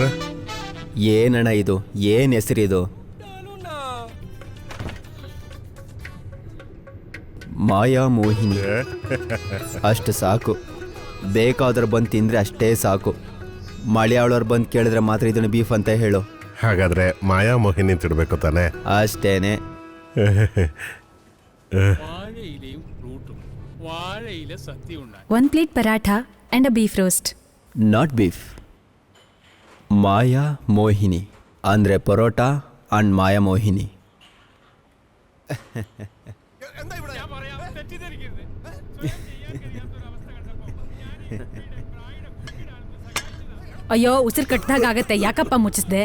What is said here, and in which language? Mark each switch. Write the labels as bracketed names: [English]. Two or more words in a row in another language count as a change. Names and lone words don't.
[Kannada] ಏನಣ್ಣ ಇದು? ಏನು ಹೆಸರಿದು? ಮಾಯಾ ಮೋಹಿನಿ ಅಷ್ಟು ಸಾಕು. ಬೇಕಾದ್ರೆ ಬಂದು ತಿಂದರೆ ಅಷ್ಟೇ ಸಾಕು. ಮಲಯಾಳವ್ರು ಬಂದು ಕೇಳಿದ್ರೆ ಮಾತ್ರ ಇದನ್ನು ಬೀಫ್ ಅಂತ ಹೇಳು. ಹಾಗಾದ್ರೆ ಮಾಯಾ ಮೋಹಿನಿ ತಿಡ್ಬೇಕು ತಾನೆ? ಅಷ್ಟೇನೆ. [Malayalam] വാഴയിലയും ഫ്രൂട്ടും വാഴയില സദ്യ ഉണ്ടായി. [English] 1 plate paratha and a beef roast. not beef, [Kannada] ಮಾಯಾ ಮೋಹಿನಿ ಅಂದರೆ ಪರೋಟ ಆ್ಯಂಡ್ ಮಾಯಾ ಮೋಹಿನಿ. ಅಯ್ಯೋ ಉಸಿರು ಕಟ್ಟಿದಾಗ ಆಗತ್ತೆ, ಯಾಕಪ್ಪ ಮುಚ್ಚಿಸ್ದೆ?